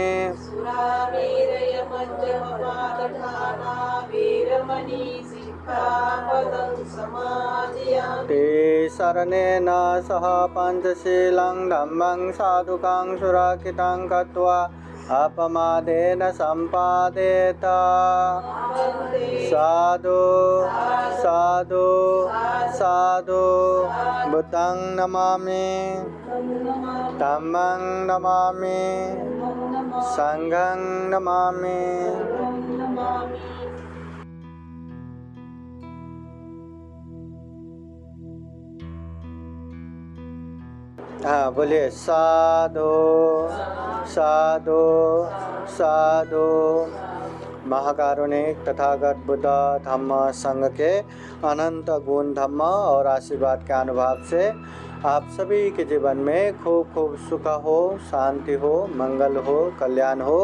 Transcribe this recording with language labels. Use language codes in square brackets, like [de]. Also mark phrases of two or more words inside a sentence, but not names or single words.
[pi] सुरामेरय मज्जपमादठाना वेरमणि सिक्खापदं समादयामि ते शरणेन सह पञ्चशीलं धम्मं साधुकां सुरक्षितं कृत्वा अपमादेन सम्पादेत साधु साधु साधु बुद्धं नमामि धम्मं नमामि संघं नमामि [hi] हाँ बोलिए [pi] साधु साधु साधु। [hi] महाकारुणिक तथागत बुद्ध धम्म संघ के अनंत गुण धम्म और आशीर्वाद के अनुभव से आप सभी के जीवन में खूब खूब सुख हो, शांति हो, मंगल हो, कल्याण हो।